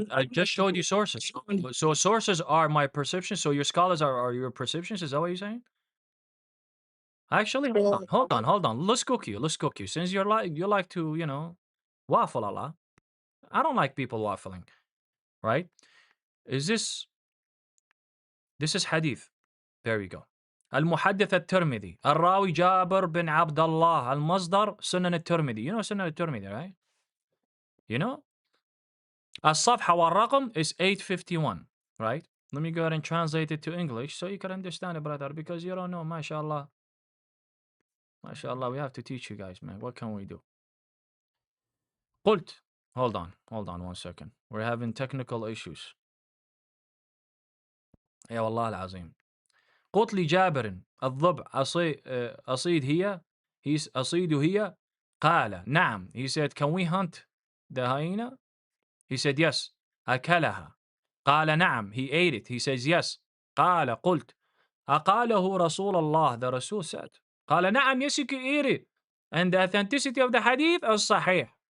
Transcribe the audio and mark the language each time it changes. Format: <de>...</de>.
<en>I just showed you sources. So sources are my perceptions. So your scholars are your perceptions. Is that what you're saying? Actually, hold on. Let's cook you. Let's cook you. Since you like to, waffle a lot. I don't like people waffling, right? Is this is hadith. There you go.</en> <ar>المحدث الترمذي الراوي جابر بن عبد الله المصدر سنن الترمذي.</ar> <en>You know سنن الترمذي, right? You know?</en> <ar>الصفحة والرقم</ar> <en>is 851, right? Let me go ahead and translate it to English so you can understand it, brother, because you don't know, mashallah. Mashallah, we have to teach you guys, man. What can we do?</en> <ar>قلت.</ar> <en>Hold on 1 second. We're having technical issues.</en> <ar>يا والله العظيم. قلت لجابر الضبع أصيد هي أصيد هي قال نعم.</ar> <en>He said, can we hunt the hyena? He said, yes.</en> <ar>أكلها. قال نعم.</ar> <en>He ate it. He says, yes.</en> <ar>قال قلت أقاله رسول الله.</ar> <en>The Rasul said.</en> <ar>قال نعم,</ar> <en>yes, you can eat it. And the authenticity of the hadith is صحيح.</en>